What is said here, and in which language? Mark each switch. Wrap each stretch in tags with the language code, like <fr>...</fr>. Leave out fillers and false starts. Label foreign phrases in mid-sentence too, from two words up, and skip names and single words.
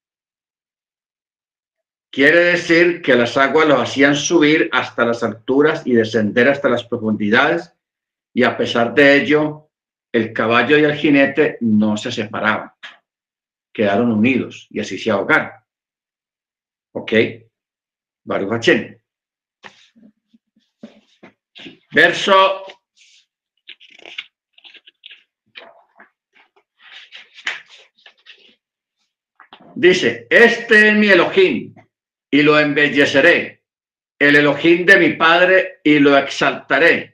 <es>Quiere decir que las aguas los hacían subir hasta las alturas y descender hasta las profundidades, y a pesar de ello, el caballo y el jinete no se separaban, quedaron unidos y así se ahogaron.</es> <he>¿Ok? ברוך השם.</he> <es>Verso 1. Dice, este es mi Elohim y lo embelleceré, el Elohim de mi padre y lo exaltaré.</es>